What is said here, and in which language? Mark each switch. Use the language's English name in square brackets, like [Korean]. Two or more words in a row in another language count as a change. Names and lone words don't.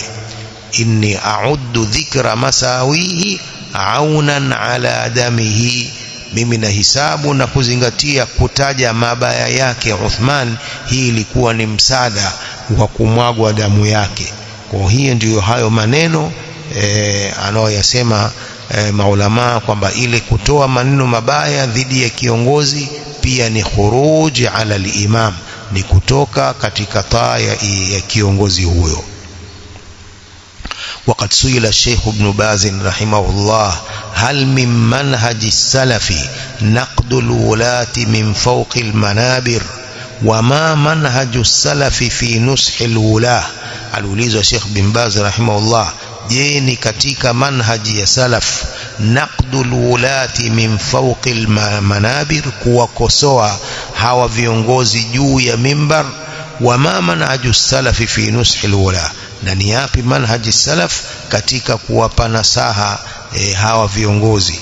[Arabic] إني أعد ذكر مساويه عونا على دمه, [Swahili] mimi nahisabu na kuzingatia kutaja mabaya yake Uthman, hii ilikuwa ni msaada wa kumwagwa damu yake. Kwa hiyo ndiyo hayo maneno anayoyasema maulama kwamba ile kutoa maneno mabaya dhidi ya kiongozi pia ni [Arabic] خروج على الإمام, [Swahili] ni kutoka katika taa ya kiongozi huyo. [Arabic] وقد سئل الشيخ ابن باز رحمه الله هل من منهج السلف نقد الولاة من فوق المنابر وما منهج السلف في نصح الولاة. [Swahili] aliulizwa Sheikh bin Baz rahimahullah, je, ni katika manhaji ya salaf [Arabic] نقد الولاة من فوق المنابر, [Swahili] kuwakosoa hawa viongozi juu ya mimbar? [Arabic] وما منهج السلف في نصح الولاة, [Swahili] na ni yapi manhaji salaf katika kuwapa nasaha hawa viongozi?